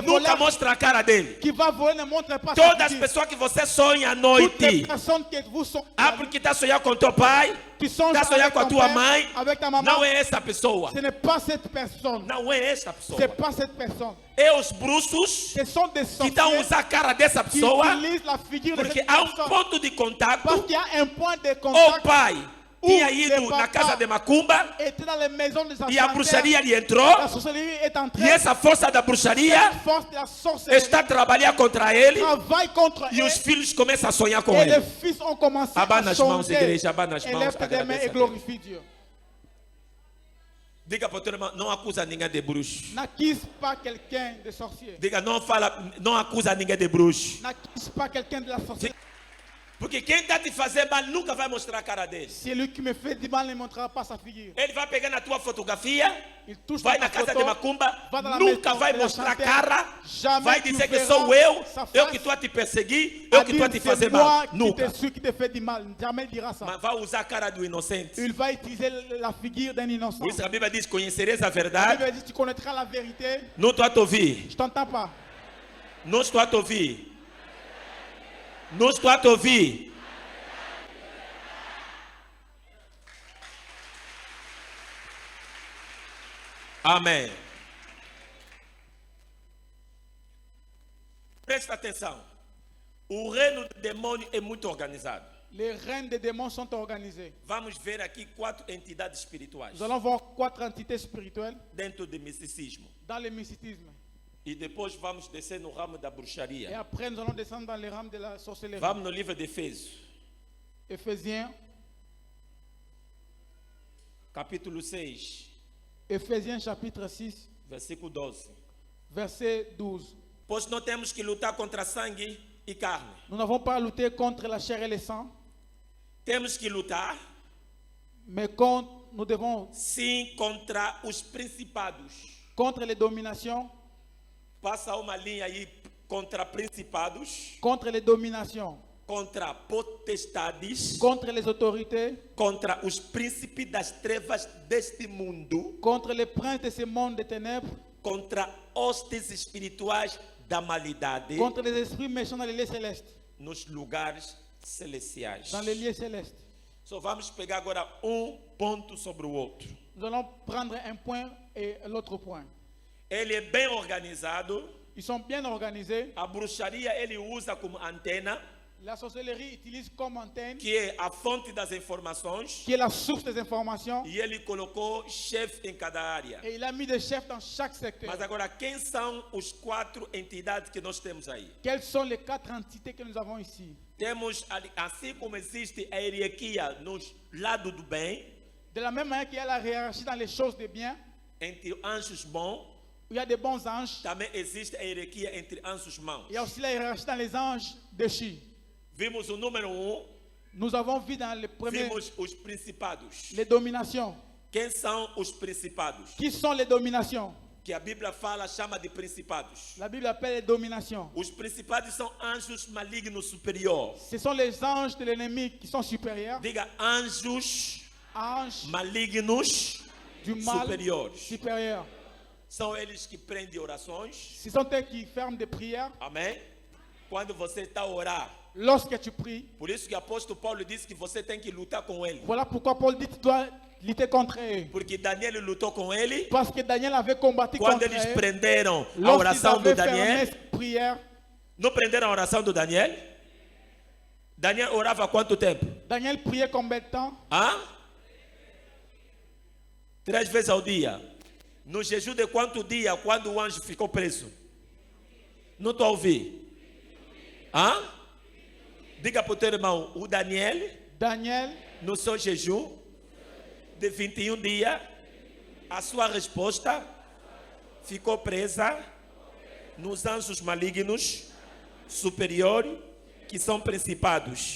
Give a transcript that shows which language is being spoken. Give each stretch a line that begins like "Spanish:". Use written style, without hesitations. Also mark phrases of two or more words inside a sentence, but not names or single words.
Portuguese: nunca
French: voleurs
Portuguese: mostra a cara dele.
French: qui va voler ne montre pas sa
Portuguese: Todas as
French: figure.
Portuguese: pessoas que você sonha à
French: Toutes les
Portuguese: noite.
French: personnes que vous sont
Portuguese: Ah, porque está a sonhar com teu pai,
French: qui sont
Portuguese: está a sonhar
French: avec
Portuguese: com a
French: ton
Portuguese: tua
French: père,
Portuguese: mãe.
French: avec ta maman,
Portuguese: Não é essa pessoa.
French: ce n'est pas cette personne.
Portuguese: Não é esta pessoa.
French: C'est pas cette personne.
Portuguese: É os bruxos
French: Ce sont des
Portuguese: que estão a
French: sorciers
Portuguese: usar a cara dessa
French: qui
Portuguese: pessoa,
French: utilisent la figure de
Portuguese: porque
French: cette
Portuguese: há
French: personne.
Portuguese: ponto de
French: Parce
Portuguese: contato.
French: qu'il y a un point de
Portuguese: O
French: contact.
Portuguese: pai tinha
French: le
Portuguese: ido na
French: papa
Portuguese: casa de Macumba
French: était dans les maisons des
Portuguese: e a
French: enfants.
Portuguese: bruxaria lhe
French: La
Portuguese: entrou.
French: sorcellerie est entrée.
Portuguese: E essa força da bruxaria
French: Cette force de la sorcellerie
Portuguese: está a trabalhar contra ele.
French: travaille contre
Portuguese: E os
French: eux.
Portuguese: filhos começam a sonhar com
French: Et les
Portuguese: ele.
French: fils ont commencé
Portuguese: Abana
French: à
Portuguese: as mãos,
French: changer.
Portuguese: igreja, abana as
French: Et
Portuguese: mãos,
French: lève tes mains
Portuguese: agradeça
French: et
Portuguese: a
French: glorifie Dieu.
Portuguese: Diga para o teu irmão, não acusa ninguém de bruxo.
French: N'accuse pas quelqu'un de sorcier.
Portuguese: Diga, não acusa ninguém de bruxo.
French: N'accuse pas quelqu'un de la sorcellerie.
Portuguese: Porque quem está te fazendo mal nunca vai mostrar a cara dele.
French: Celui qui me fait du mal ne montrera pas sa figure.
Portuguese: Ele vai pegar na tua fotografia,
French: Il touche
Portuguese: vai
French: ta
Portuguese: na casa photo, de macumba, vai na nunca
French: maison
Portuguese: vai
French: de la
Portuguese: mostrar a
French: chanteur,
Portuguese: cara,
French: jamais
Portuguese: vai
French: tu
Portuguese: dizer que
French: verras
Portuguese: sou eu
French: sa
Portuguese: que
French: face.
Portuguese: estou a te perseguir, eu que estou a te
French: C'est
Portuguese: fazer
French: moi
Portuguese: mal.
French: qui
Portuguese: Nunca.
French: te suis, qui te fait du mal. Jamais il dira ça.
Portuguese: Mas vai usar a cara do inocente.
French: Il va utiliser la figure d'un innocent.
Portuguese: Por isso a Bíblia diz: conhecereis a
French: La
Portuguese: verdade.
French: Bible dit, tu connaîtras la vérité.
Portuguese: Não estou a te ouvir.
French: Je t'entends pas.
Portuguese: Não estou a te ouvir. Não estou a te ouvir. Amém. Presta atenção. O reino do demônio é muito organizado.
French: Les reines des démons sont organisées.
Portuguese: Vamos ver aqui 4 entidades espirituais
French: Nous allons voir 4 entités spirituelles
Portuguese: dentro do misticismo.
French: dans le mysticisme.
Portuguese: E depois vamos descer no ramo da
French: Et
Portuguese: bruxaria.
French: après, nous allons descendre dans les rames de la sorcellerie.
Portuguese: Vamos no livro de Efésios,
French: Éphésiens,
Portuguese: capítulo 6,
French: Éphésiens chapitre 6,
Portuguese: versículo 12.
French: verset 12.
Portuguese: Pois não temos que lutar contra sangue e carne.
French: Nous n'avons pas à lutter contre la chair et le sang,
Portuguese: Temos que lutar,
French: mais nous devons
Portuguese: sim, contra os principados.
French: contre les dominations,
Portuguese: Passa uma linha aí contra principados,
French: contre les dominations,
Portuguese: contra potestades,
French: contre les autorités,
Portuguese: contra os príncipes das trevas deste mundo,
French: contre les princes de ce monde des ténèbres,
Portuguese: contra hostes espirituais da malidade
French: contre les esprits méchants dans les lieux célestes,
Portuguese: nos lugares celestiais.
French: dans les lieux célestes.
Portuguese: Só vamos pegar agora ponto sobre o outro.
French: Nous allons prendre un point et l'autre point.
Portuguese: Ele é bem organizado.
French: Ils sont bien organisés.
Portuguese: A bruxaria ele usa como antena,
French: La sorcellerie utilise comme antenne,
Portuguese: que é a fonte das informações,
French: qui est la source des informations,
Portuguese: e ele colocou chefe em cada área.
French: et il a mis des chefs dans chaque secteur.
Portuguese: Mas agora, quem são os 4 entidades que nós temos aí?
French: Quelles sont les 4 entités que nous avons ici?
Portuguese: Temos, assim como existe a hierarquia no lado do bem,
French: De la même manière qu'il y a la hiérarchie dans les choses de bien,
Portuguese: entre anjos bons,
French: où il y a des bons anges,
Portuguese: também existe a hierarquia entre anjos maus.
French: il y a aussi la hiérarchie dans les anges déchus.
Portuguese: Vimos o número 1,
French: Nous avons vu dans les premiers
Portuguese: vimos os principados.
French: les dominations.
Portuguese: Quem são os principados?
French: Qui sont les dominations?
Portuguese: Que a Bíblia fala, chama de principados.
French: La Bible appelle les dominations.
Portuguese: Os principados são anjos malignos superiores.
French: Ce sont les anges de l'ennemi qui sont supérieurs.
Portuguese: Diga, anjos
French: Anges
Portuguese: malignos
French: du mal
Portuguese: superiores.
French: supérieur.
Portuguese: São eles que prendem orações.
French: Ce sont eux qui ferment des prières.
Portuguese: Amém? Quando você está a orar.
French: Lorsque tu pries,
Portuguese: Por isso que o apóstolo Paulo disse que você tem que lutar com ele.
French: voilà pourquoi Paul dit que tu dois lutter contre eux.
Portuguese: Porque Daniel lutou com ele.
French: Parce que Daniel avait combattu
Portuguese: Quando
French: contre
Portuguese: eles
French: eux.
Portuguese: prenderam a
French: Lorsqu'ils
Portuguese: oração do
French: avaient
Portuguese: Daniel.
French: fermé prière,
Portuguese: Não prenderam a oração do Daniel? Daniel orava há quanto tempo?
French: Daniel priait combien de temps?
Portuguese: Hã? 3 vezes ao dia. No jejum de quanto dia quando o anjo ficou preso? Não estou a ouvir. Hã? Diga para o teu irmão, o Daniel, Daniel, no seu jejum de 21 dias, a sua resposta ficou presa nos anjos malignos superiores, que são principados.